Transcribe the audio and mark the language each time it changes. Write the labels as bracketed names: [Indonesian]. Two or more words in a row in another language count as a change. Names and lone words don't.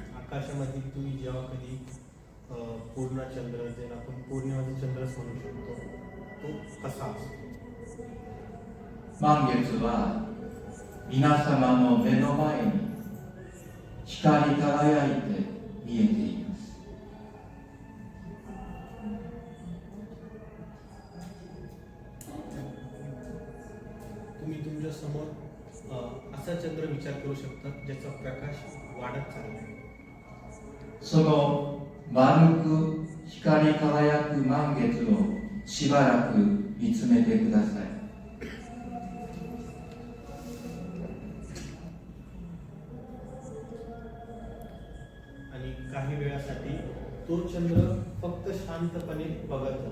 [Marathi] आकाशामध्ये तुम्ही जेव्हा कधी पूर्ण चंद्र, ज्याला आपण पौर्णिमाचा चंद्रच म्हणू शकतो, तो कसा असतो? [Japanese] 満月は皆様の目の前に光り輝いて見えています。 [Marathi] तुम्ही तुमच्या समोर असा चंद्र विचार करू शकता ज्याचा प्रकाश वाढत चालला आहे. [Japanese] その丸く光り輝く満月をしばらく見つめてください。 [Marathi] आणि काही वेळासाठी तो चंद्र फक्त शांतपणे बघत जा.